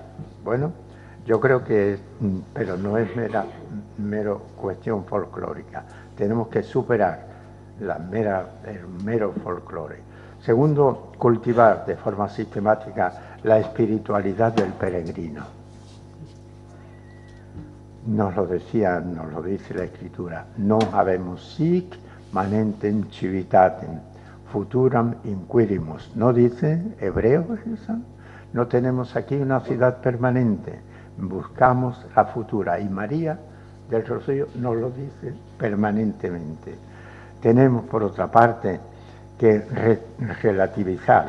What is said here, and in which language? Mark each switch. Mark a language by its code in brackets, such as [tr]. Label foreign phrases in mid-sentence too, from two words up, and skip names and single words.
[es] Bueno, yo creo que, pero no es mero cuestión folclórica. Tenemos que superar el mero folclore. Segundo, cultivar de forma sistemática la espiritualidad del peregrino. Nos lo dice la Escritura. [la] Non habemus sic manentem civitatem, futuram inquirimus. [es] ¿No dice Hebreo eso? No tenemos aquí una ciudad permanente, buscamos la futura. Y María del Rocío nos lo dice permanentemente. Tenemos, por otra parte, que relativizar.